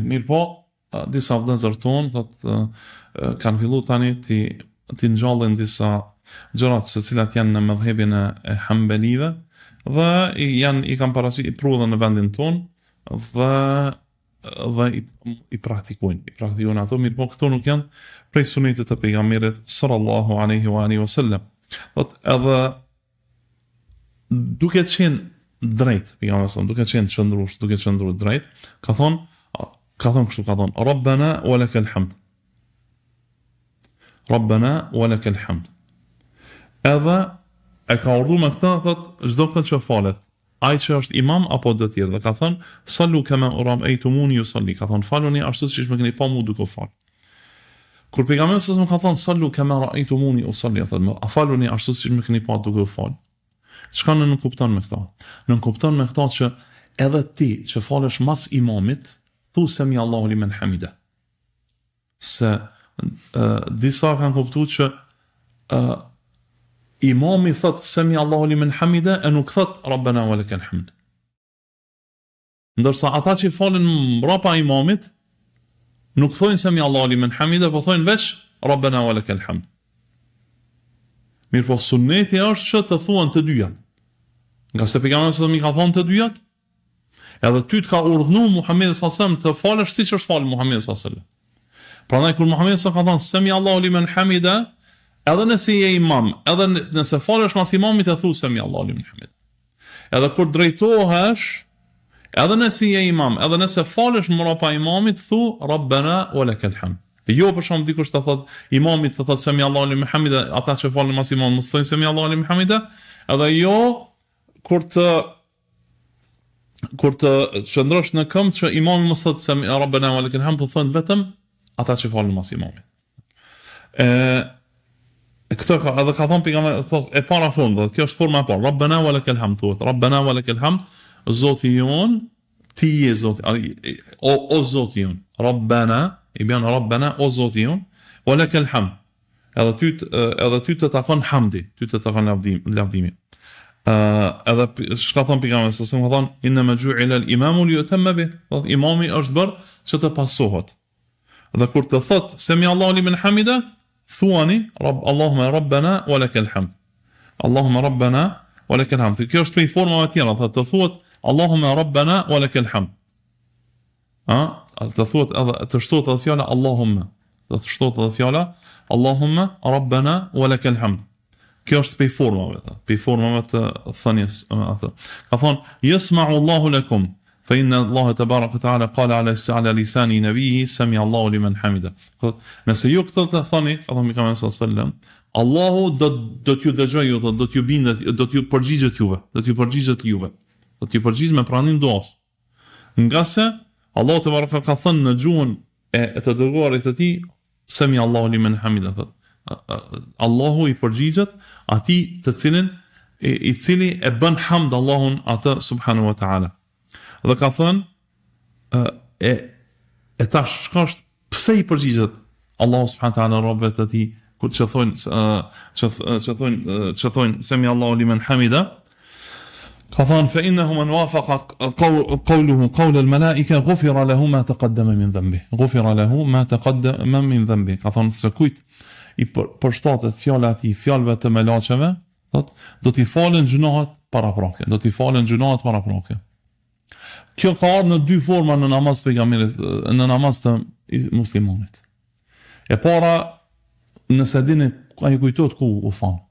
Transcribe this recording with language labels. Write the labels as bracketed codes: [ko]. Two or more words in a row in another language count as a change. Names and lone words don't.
[sq] Mirë po, disa vëllezër tonë thotë kanë filluar tani ti ngjallin disa gjërat se cilat janë në mëdhëbin e Hambelive dhe i kanë parasysh i prodhën në vendin tonë dhe i praktikojnë ato, mirë po këto nuk janë prej sunetit të pejgamberit [ar] صلى الله عليه وسلم. [sq] Edhe duke qenë drejt, duke qenë drejt, ka thonë [ar] ربنا ولك الحمد. ربنا ولك الحمد. [sq] Edhe e ka urdhëruar me këtë, thot çdo këtë që falet, ai që është imam apo do të tjerë, dhe ka thënë [ar] صلوا كما رأيتموني يصلي, [sq] ka thënë faluni ashtu siç më keni pa mua duke fal. Kur pejgamberi sa më ka thënë [ar] صلوا كما رأيتموني أصلي, [sq] thotë faluni ashtu siç më keni pa duke fal. Çka në kupton me këto? Në kupton me këto që edhe ti që falesh mas imamit, thu [ar] سمع الله لمن حمده. [sq] Se disa kanë kuptuar që imami thot [ar] سمع الله لمن حمده [sq] e nuk thot [ar] ربنا ولك الحمد. [sq] Ndërsa ata që falen mbrapa imamit nuk thojnë [ar] سمع الله لمن حمده, [sq] po thojnë veç [ar] ربنا ولك الحمد. [sq] Mirë po sunneti është që të thuan të dyjat. Nga se pejgamberi sa mi ka thonë të dyjat, edhe ty të ka urdhënuar Muhamedi [ar] صلى الله عليه وسلم [sq] të falësh siç është falë Muhamedi [ar] صلى الله عليه وسلم. [sq] Prandaj kur Muhamedi sa ka thënë [ar] سمع الله لمن حمده, [sq] edhe nëse je imam, edhe nëse falesh mas imamit e thu [ar] سمع الله لمن حمده. [sq] Edhe kur drejtohesh, edhe nëse je imam, edhe nëse falesh mbrapa imamit, thu [ar] ربنا ولك الحمد. [sq] Jo për shkak dikush të thot imamit të thot [ar] سمع الله لمن حمده, [sq] ata që falen mas imamit mos thojnë [ar] سمع الله لمن حمده, [sq] edhe jo kur të qëndrosh në këmbë që imami mos thot [ar] سمع ربنا ولك الحمد, [sq] po thon vetëm ata që falen mas imamit. Këtë edhe ka thonë pejgamberi e para fund, kjo është forma e parë. [ar] ربنا ولك الحمد, [sq] thuhet. [ar] ربنا ولك الحمد, [sq] Zoti jon, ti je Zoti, o Zoti jon. Rabbana, i bën Rabbana o Zoti jon, [ar] ولك الحمد. [sq] Edhe ty të takon hamdi, ty të takon lavdimi. Edhe çka thon pejgamberi, sa më thon [ar] إنما جعل الإمام ليؤتم به. [sq] Imami është bërë që të pasohet. Dhe kur të thot [ar] سمع الله لمن حمده, [sq] thuani [ar] اللهم ربنا ولك الحمد. اللهم ربنا ولك الحمد. [sq] Kjo është prej formave të tjera, të thuhet [ar] اللهم ربنا ولك الحمد. [sq] Të thuhet edhe të shtohet edhe fjala Allahumma. Të shtohet edhe fjala [ar] اللهم ربنا ولك الحمد. [sq] Kjo është prej formave të thënies atë. Ka thonë [ar] يسمع الله لكم. فإن الله تبارك وتعالى قال على لسان نبيه سمع الله لمن حمده. [sq] Nëse ju këtë të thoni, Allahu [ar] صلى الله عليه وسلم, [sq] Allahu do t'ju dëgjojë, do t'ju bindet, do t'ju përgjigjet juve, do t'ju përgjigjet me pranim duas. Nga se Allahu te baraka ka thënë në gjuhën e të dërguarit të tij, [ar] سمع الله لمن حمده. [sq] Allahu i përgjigjet atij të cilin i cili e bën hamd Allahun atë [ar] سبحانه وتعالى. [sq] Dhe ka thënë e tash çka është, pse i përgjigjet Allahu [ar] سبحانه وتعالى [sq] robët të tij kur që thonë [ar] سمع الله لمن حمده. [sq] Ka thënë [ar] فإنه من وافق قوله قول الملائكة غفر له ما تقدم من ذنبه. غفر له ما تقدم من ذنبه. [sq] Ka thënë se kujt i përshtatet fjala e tij fjalëve të melaçeve, do t'i falen gjunohat paraprake, Kjo ka ardhur në dy forma në namaz të pejgamberit, në namaz të muslimanit. E para, nëse dini ai kujtohet ku u fan.